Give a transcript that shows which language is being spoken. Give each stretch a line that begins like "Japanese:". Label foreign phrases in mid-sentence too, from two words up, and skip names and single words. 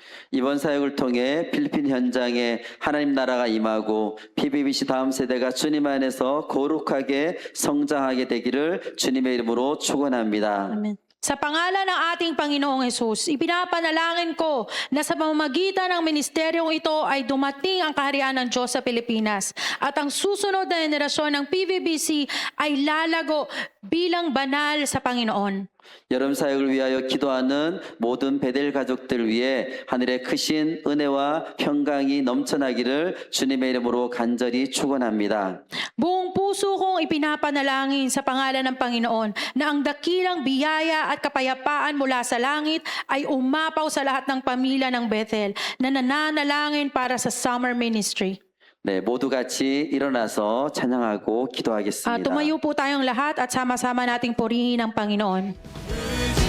Korean: 이번 사역을 통해 필리핀 현장에 하나님 나라가 임하고 PBBC 다음 세대가 주님 안에서 거룩하게 성장하게 되기를 주님의 이름으로 축원합니다. Amen.
Filipino: Sa pangalan ng ating Panginoong Hesus, ipinapanalangin ko na sa pamamagitan ng ministeryong ito ay dumating ang kaharian ng Diyos sa Pilipinas at ang susunod na henerasyon ng PBBC ay lalago bilang banal sa Panginoon.
Korean: 여름 사역을 위하여 기도하는 모든 베델 가족들 위해 하늘의 크신 은혜와 평강이 넘쳐나기를 주님의 이름으로 간절히 축원합니다.
Filipino: Buong puso kong ipinapanalangin sa pangalan ng Panginoon na ang dakilang biyaya at kapayapaan mula sa langit ay umapaw sa lahat ng pamilya ng Bethel na nananalangin para sa
English: summer ministry.
Korean: 네, 모두 같이 일어나서 찬양하고 기도하겠습니다.
Filipino: Tumayo po tayong lahat at sama-sama nating purihin ang Panginoon.